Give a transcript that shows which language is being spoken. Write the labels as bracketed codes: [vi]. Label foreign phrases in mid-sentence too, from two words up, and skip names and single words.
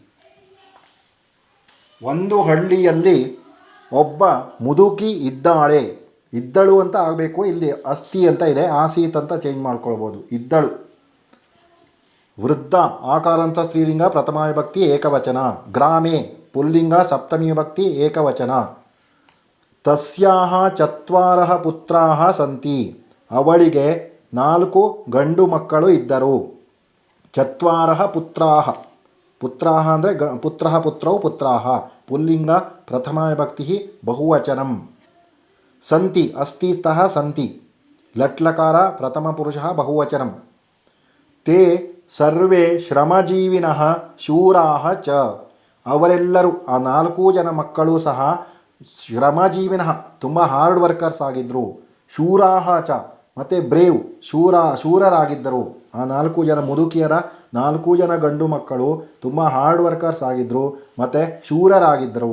[kn] ಒಂದು ಹಳ್ಳಿಯಲ್ಲಿ ಒಬ್ಬ ಮುದುಕಿ ಇದ್ದಳು ಅಂತ ಆಗಬೇಕು. ಇಲ್ಲಿ ಅಸ್ತಿ ಅಂತ ಇದೆ, ಆಸೀತ್ ಅಂತ ಚೇಂಜ್ ಮಾಡ್ಕೊಳ್ಬೋದು. ಇದ್ದಳು. ವೃದ್ಧ ಆಕಾರ ಅಂತ ಸ್ತ್ರೀಲಿಂಗ, ಪ್ರಥಮ ವಿಭಕ್ತಿ ಏಕವಚನ. ಗ್ರಾಮೆ ಪುಲ್ಲಿಂಗ, ಸಪ್ತಮಿ ವಿಭಕ್ತಿ ಏಕವಚನ. [sa] ತಸ್ಯಾಹ ಚತ್ವಾರಃ ಪುತ್ರಾಃ ಸಂತಿ. [kn] ಅವಳಿಗೆ 4 ಗಂಡು ಮಕ್ಕಳು ಇದ್ದರು. [sa] ಚತ್ವಾರಃ ಪುತ್ರಾಃ. ಪುತ್ರಾಃ ಅಂದರೆ ಪುತ್ರಃ ಪುತ್ರೌ ಪುತ್ರಾಃ, ಪುಲ್ಲಿಂಗ, ಪ್ರಥಮ ವಿಭಕ್ತಿ ಬಹುವಚನಂ. ಸಂತಿ ಅಸ್ತಿ ಸ್ತಃ ಸಂತಿ, ಲಟ್ಲಕಾರ ಪ್ರಥಮ ಪುರುಷಃ ಬಹುವಚನಂ. ತೇ ಸರ್ವೇ ಶ್ರಮಜೀವಿನಃ ಶೂರಾಃ ಚ. [kn] ಅವರೆಲ್ಲರೂ ಆ 4 ಜನ ಮಕ್ಕಳು ಸಹ ಶ್ರಮಜೀವಿನಃ ತುಂಬ [en] hard workers [kn] ಆಗಿದ್ದರು. [sa] ಶೂರಾಃ ಚ [kn] ಮತ್ತು ಬ್ರೇವ್ ಶೂರರಾಗಿದ್ದರು. ಆ 4 ಜನ ಮುದುಕಿಯರ 4 ಜನ ಗಂಡು ಮಕ್ಕಳು ತುಂಬ [en] hard workers [kn] ಆಗಿದ್ದರು ಮತ್ತು ಶೂರರಾಗಿದ್ದರು.